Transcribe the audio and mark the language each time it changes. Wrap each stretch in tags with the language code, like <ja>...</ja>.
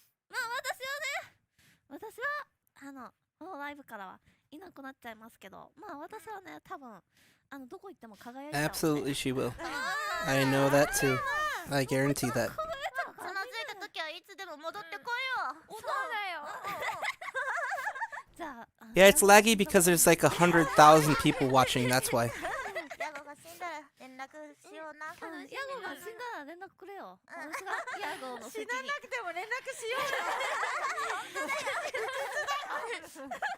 <ja>まあ私はホロライブからはいなくなっちゃいますけど、まあ私はね多分どこ行っても輝いちゃう。</ja> <en>Absolutely, she will. I know that too. I guarantee that.</en> <ja>つまずいた時はいつでも戻ってこいよ。そうだよ。じゃあ</ja> <en>Yeah, it's laggy because there's like 100,000 people watching. That's why.</en> <ja>ヤゴが死んだら連絡しような。ヤゴが死んだら連絡くれよ。私がヤゴの死ななくても連絡しようよ。</ja>